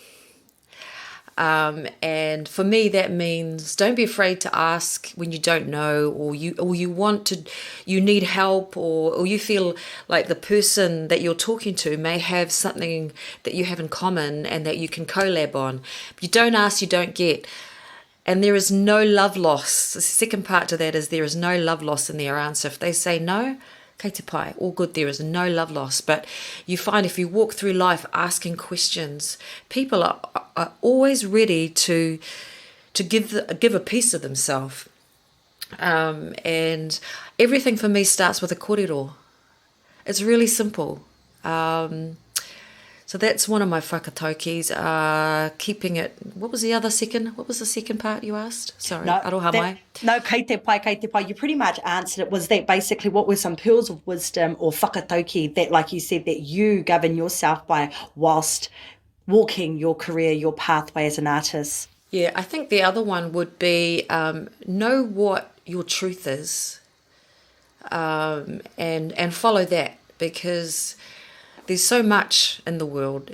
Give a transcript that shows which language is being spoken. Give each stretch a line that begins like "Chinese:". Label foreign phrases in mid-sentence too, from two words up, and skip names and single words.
English: And for me, that means don't be afraid to ask when you don't know, or you need help, or you feel like the person that you're talking to may have something that you have in common and that you can collab on. If you don't ask, you don't get. And there is no love loss. The second part to that is there is no love loss in their answer. If they say no,
Māori: kei te pai,
English: all good, there is no love loss. But you find if you walk through life asking questions, people are always ready to give a piece of themselves. And everything for me starts with a kōrero. It's really simple. So So that's one of my whakataukis, keeping it... What was the second part you asked? Sorry,
Māori: aroha mai. No, kei te pai.
English: You pretty much answered it. Was that basically what were some pearls of wisdom or whakatauki that, like you said, that you govern yourself by whilst walking your career, your pathway as an artist? Yeah, I think the other one would be know what your truth is, and follow that, because there's so much in the world.